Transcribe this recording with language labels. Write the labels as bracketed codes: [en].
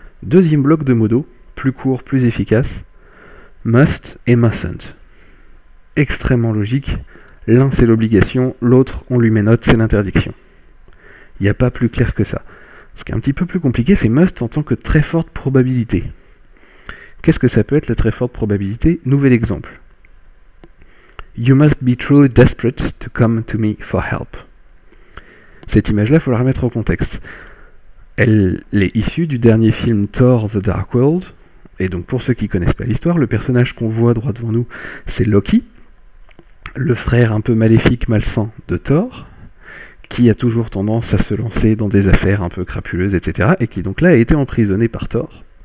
[fr] Deuxième bloc de modo, plus court, plus efficace, must et mustn't. Extrêmement logique, l'un c'est l'obligation, l'autre on lui met note, c'est l'interdiction. Il n'y a pas plus clair que ça. Ce qui est un petit peu plus compliqué, c'est must en tant que très forte probabilité. Qu'est-ce que ça peut être la très forte probabilité? Nouvel exemple. [en] You must be truly desperate to come to me for help. [fr] Cette image-là, il faut la remettre au contexte. Elle est issue du dernier film Thor The Dark World, et donc pour ceux qui ne connaissent pas l'histoire, le personnage qu'on voit droit devant nous, c'est Loki, le frère un peu maléfique, malsain de Thor, qui a toujours tendance à se lancer dans des affaires un peu crapuleuses, etc., et qui donc là a été emprisonné par Thor.